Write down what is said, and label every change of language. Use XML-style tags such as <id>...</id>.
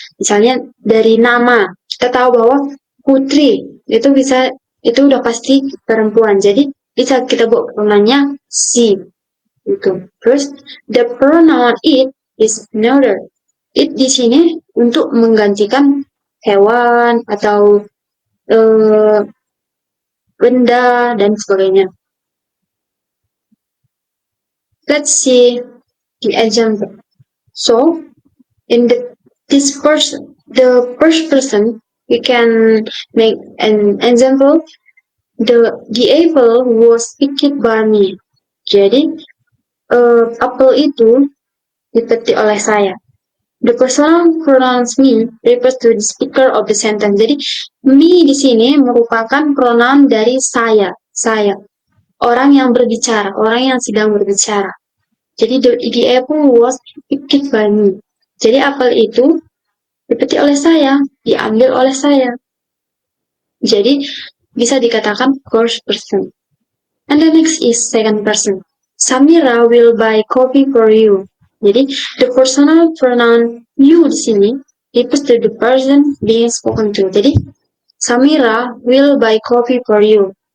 <id>Misalnya dari nama, kita tahu bahwa Putri itu udah pasti perempuan. Jadi bisa kita buat pronounnya she. Gitu.</id> <en>Terus the pronoun it is neuter.</en> <id>It di sini untuk menggantikan hewan atau benda dan sebagainya.</id> <en>Let's see the example. So, in the first person, we can make an example. The apple was picked by me.</en> <id>Jadi, apel itu dipetik oleh saya.</id> <en>The personal pronouns me refers to the speaker of the sentence.</en> <id>Jadi, me di sini merupakan pronoun dari saya. Orang yang berbicara, orang yang sedang berbicara.</id> <en>Jadi, the apple was picked by me.</en> <id>Jadi, apel itu dipetik oleh saya, diambil oleh saya. Jadi, bisa dikatakan first person.</id> <en>And the next is second person. Samira will buy coffee for you. Jadi, the personal pronoun you</en> <id>di sini</id> <en>refers to the person being spoken to. Jadi, Samira will buy coffee for you.</en>